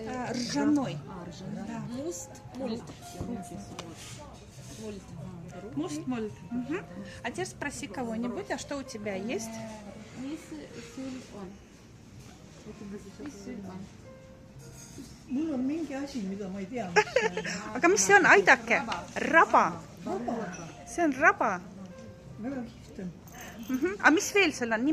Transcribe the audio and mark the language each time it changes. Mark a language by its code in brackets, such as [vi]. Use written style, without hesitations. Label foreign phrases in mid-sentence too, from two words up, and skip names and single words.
[ru] ржаной. Да. Муст, мульт. Муст, мульт. Угу. А теперь спроси кого-нибудь, а что у тебя есть? [et] Mul on mingi asi, mida ma ei tea. Aga mis see on? Aidake. Raba. See on raba. Väga kihvt on. Aga mis veel sul on?